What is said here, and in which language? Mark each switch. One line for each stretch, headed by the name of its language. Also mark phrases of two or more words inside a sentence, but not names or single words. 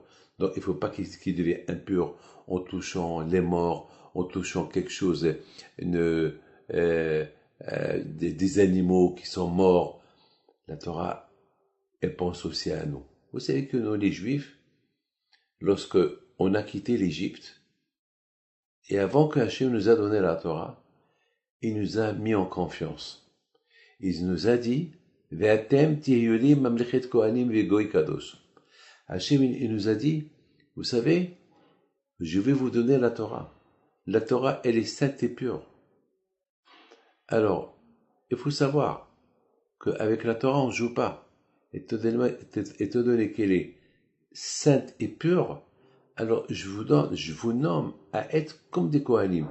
French: Donc il ne faut pas qu'ils deviennent impurs en touchant les morts, en touchant quelque chose, des animaux qui sont morts. La Torah, elle pense aussi à nous. Vous savez que nous, les Juifs, lorsque on a quitté l'Égypte, et avant que Hachem nous a donné la Torah, il nous a mis en confiance. Il nous a dit,
Hebrew: ואתם תהיו לי ממלכת כהנים וגוי קדוש.
French: Hachem, il nous a dit, vous savez, je vais vous donner la Torah. La Torah, elle est sainte et pure. Alors, il faut savoir qu'avec la Torah, on ne joue pas. Étant donné qu'elle est sainte et pure, alors je vous nomme à être comme des Kohanim.